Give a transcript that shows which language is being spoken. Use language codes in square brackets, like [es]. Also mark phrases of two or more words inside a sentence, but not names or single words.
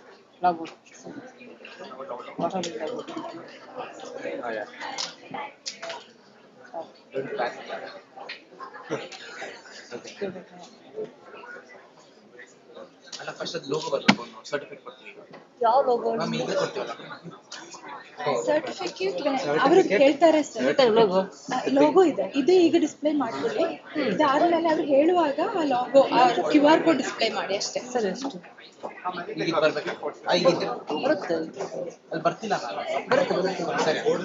[en] Login. Oh yeah. Don't pack. Okay. [kn] ಅಲ್ಲ [en] first first [kn] ಅದು ಲೋಗೋ ಬರಬೇಕು, ಸರ್ಟಿಫಿಕೇಟ್ ಕೊಡ್ತೀವಿ. ಯಾವ ಲೋಗೋ? ಮ್ಯಾಮ್ ಇಲ್ಲೇ ಕೊಡ್ತೀವಲ್ಲ. ಸರ್ಟಿಫಿಕೇಟ್ ಅವರು ಕೇಳ್ತಾರೆ ಸರ್. ಲೋಗೋ ಇದೆ, ಇದು ಈಗ ಡಿಸ್ಪ್ಲೇ ಮಾಡ್ತೀವಿ. ಇದಾದ್ಮೇಲೆ ಅವ್ರು ಹೇಳುವಾಗ ಆ ಲೋಗೋ [en] QR code display [kn] ಮಾಡಿ ಅಷ್ಟೇ. ಸರ್ ಎಷ್ಟು? ಈಗ ಬರ್ಬೇಕಾ? ಈಗಿದೆ ಬರುತ್ತೆ. ಅಲ್ಲಿ ಬರ್ತಿಲ್ಲ ನಾನು. ಬರುತ್ತೆ ಸರಿ.